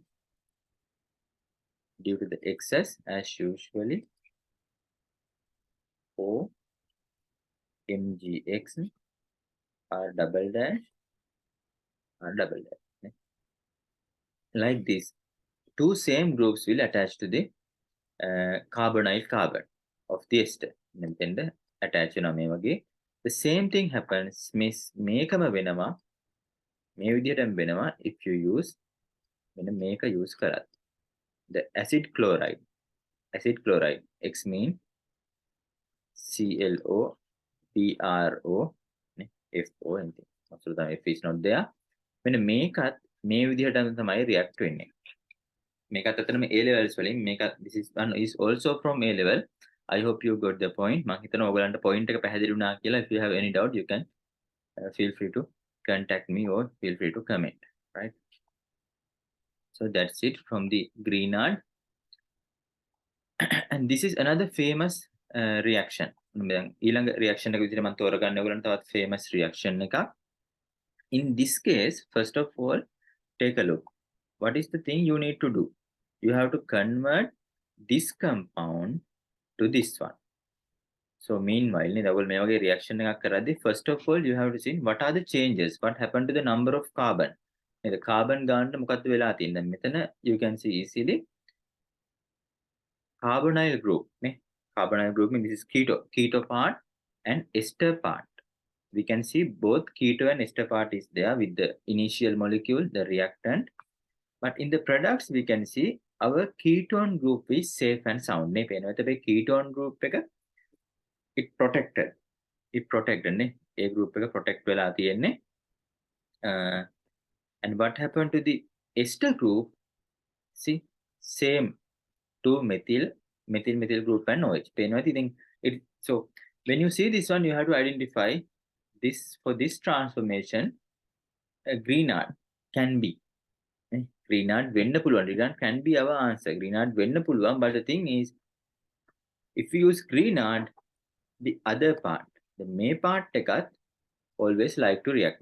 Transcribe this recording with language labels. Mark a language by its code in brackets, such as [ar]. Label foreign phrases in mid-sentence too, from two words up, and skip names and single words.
[en] Due to the excess, as usually, O MgX R double dash R double dash. Like this, two same groups will attach to the carbonyl carbon of the ester. Then the attach [si] වෙනවා මේ වගේ. [en] The same thing happens [si] මේකම වෙනවා මේ විදිහටම වෙනවා [en] if you use [si] මෙන්න මේක [en] use කරත්. The acid chloride X mean ClO BrO FO anything. [si] අතුරු තමයි [en] F is not there. [si] මෙන්න මේකත් මේ විදිහටම තමයි react වෙන්නේ. මේකත් අතරම [en] A levels [si] වලින් මේකත් [en] this is one is also from A level. I hope you got the point. [si] මම හිතනවා ඔයගලන්ට point එක පැහැදිලි වුණා කියලා. [en] If you have any doubt you can feel free to contact me or feel free to comment, right? So that's it from the Grignard. And this is another famous reaction. [si] ඊළඟ reaction එක විදිහට මම තෝරගන්න ඔයගලන්ට තවත් [en] famous reaction [si] එකක්. [en] In this case, first of all, take a look. What is the thing you need to do? You have to convert this compound to this one. So meanwhile, [si] මේ වගේ [en] reaction [si] එකක් කරද්දී [en] first of all you have to see what are the changes, what happened to the number of carbon. [si] නේද? [en] carbon [si] ගන්නට මොකද්ද වෙලා තියෙන්නේ? මෙතන [en] you can see easily carbonyl group නේ. Carbonyl group means this is keto part and ester part. We can see both keto and ester part is there with the initial molecule, the reactant. But in the products we can see our ketone group is safe and sound. [si] නේ පේනවා. එතකොට [en] ketone group [si] එක [en] it protected [si] නේ. A group එක protect වෙලා තියෙන්නේ. [en] And what happened to the ester group? See, same two methyl group and OH. [si] පේනවා ඉතින් [en] it so when you see this one you have to identify this for this transformation Grignard can be. [si] Grignard වෙන්න පුළුවන්. [en] Grignard can be our answer. [si] Grignard වෙන්න පුළුවන්, [en] but the thing is if we use Grignard, the other part, the may part එකත් always like to react.